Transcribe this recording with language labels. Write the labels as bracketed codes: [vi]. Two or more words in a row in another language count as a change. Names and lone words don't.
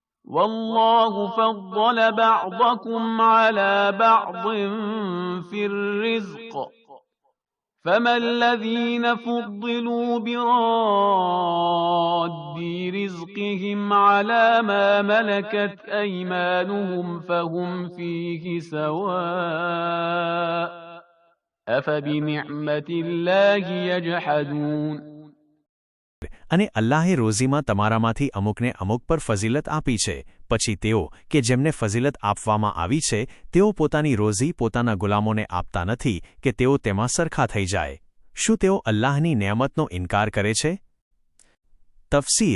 [ar] والله فضل بعضكم على بعض في الرزق فما الذين فضلوا براد رزقهم على ما ملكت أيمانهم فهم فيه سواء أفبنعمة الله يجحدون. [gu] અને અલ્લાહે રોઝીમાં તમારામાંથી અમુકને અમુક પર ફઝીલત આપી છે, પછી તેઓ કે જેમને ફઝીલત આપવામાં આવી છે તેઓ પોતાની રોઝી પોતાના ગુલામોને આપતા નથી કે તેઓ તેમાં સરખા થઈ જાય. શું તેઓ અલ્લાહની નેમતનો ઇનકાર કરે છે? તફસીર.